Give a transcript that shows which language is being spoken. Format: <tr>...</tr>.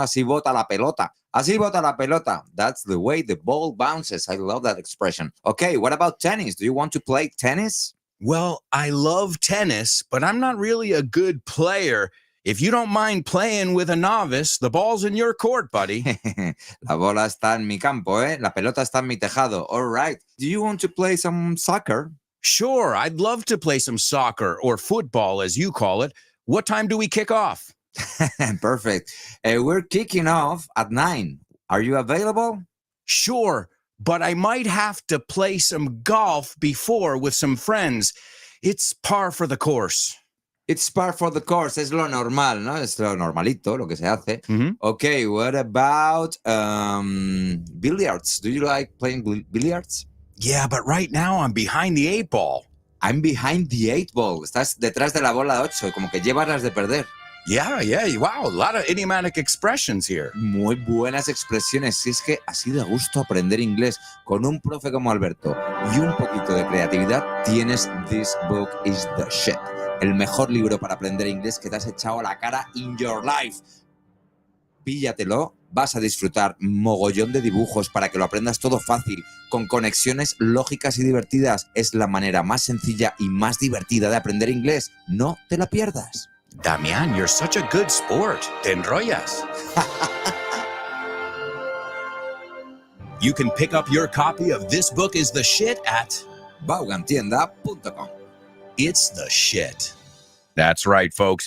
<es>Así bota la pelota. Así bota la pelota.</es> <en>That's the way the ball bounces. I love that expression. Okay, what about tennis? Do you want to play tennis? Well, I love tennis, but I'm not really a good player. If you don't mind playing with a novice, the ball's in your court, buddy.</en> <es>La bola está en mi campo, ¿eh? La pelota está en mi tejado.</es> <en>All right. Do you want to play some soccer? Sure, I'd love to play some soccer or football, as you call it. What time do we kick off? Perfect. We're kicking off at 9. Are you available? Sure, but I might have to play some golf before with some friends. It's par for the course. It's par for the course.</en> <es>Es lo normal, ¿no? Es lo normalito, lo que se hace.</es> <en>Okay, what about billiards? Do you like playing billiards? Yeah, but right now I'm behind the 8 ball. I'm behind the 8 ball.</en> <es>Estás detrás de la bola 8, como que llevas las de perder.</es> <en>Yeah, wow, a lot of idiomatic expressions here.</en> <es>Muy buenas expresiones. Si es que así de gusto aprender inglés con un profe como Alberto y un poquito de creatividad, tienes This Book is the Shit. El mejor libro para aprender inglés que te has echado a la cara</es> <en>in your life.</en> <es>Píllatelo, vas a disfrutar mogollón de dibujos para que lo aprendas todo fácil, con conexiones lógicas y divertidas. Es la manera más sencilla y más divertida de aprender inglés. No te la pierdas.</es> <en>Damián, you're such a good sport.</en> <es>Te enrollas.</es> <en>You can pick up your copy of This Book is the Shit at Vaughantienda.com. It's the Shit. That's right, folks.</en>